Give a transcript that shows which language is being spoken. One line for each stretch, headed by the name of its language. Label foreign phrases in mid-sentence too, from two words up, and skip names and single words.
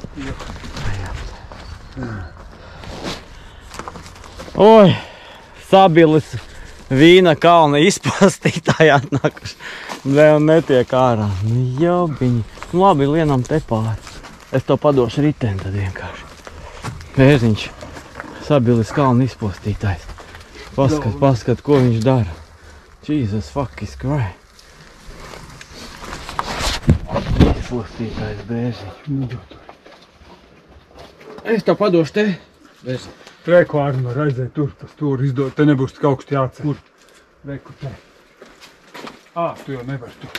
Latvian: Oi, Sabiles vīna kalna izpostītāji atnākuši. Vēl netiek ārā. Nu jobiņi. Nu labi, lienam te pāri. Es to padošu riteni tad vienkārši. Bērziņš, Sabiles kalna izpostītājs. Paskat, ko viņš dara.
English: Jesus fucking Christ.
Latvian: Izpostītājs bērziņš. Es tev padošu te. Reku Arma, redzēji, tur pa stūri izdod, te nebūs tik augsti jācer. Kur? Reku te. Tu jau nevar tu.